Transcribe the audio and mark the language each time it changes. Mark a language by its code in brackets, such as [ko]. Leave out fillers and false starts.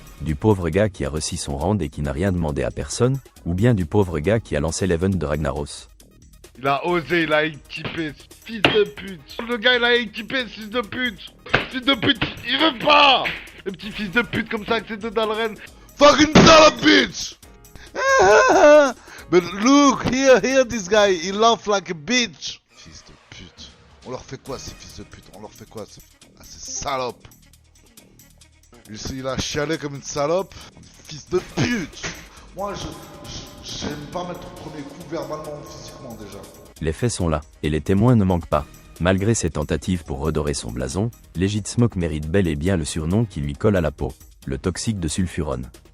[fr] Du pauvre gars qui a reçu son rand et qui n'a rien demandé à personne, ou bien du pauvre gars qui a lancé l'event de Ragnaros. Il a osé, il a équipé, ce fils de pute. Le gars, il a équipé, ce fils de pute. Fils de pute, il veut pas. Le petit fils de pute comme ça avec ses deux dalrennes. [en] Fucking son of bitch! But look, here this guy, he laughs like a bitch! [fr] Fils de pute. On leur fait quoi, ces fils de pute? On leur fait quoi, ces salopes? Il a chialé comme une salope. Fils de pute! Moi, j'aime pas mettre le premier coup verbalement ou physiquement déjà. Les faits sont là, et les témoins ne manquent pas. Malgré ses tentatives pour redorer son blason, Legitsmoke mérite bel et bien le surnom qui lui colle à la peau, le toxique de sulfurone.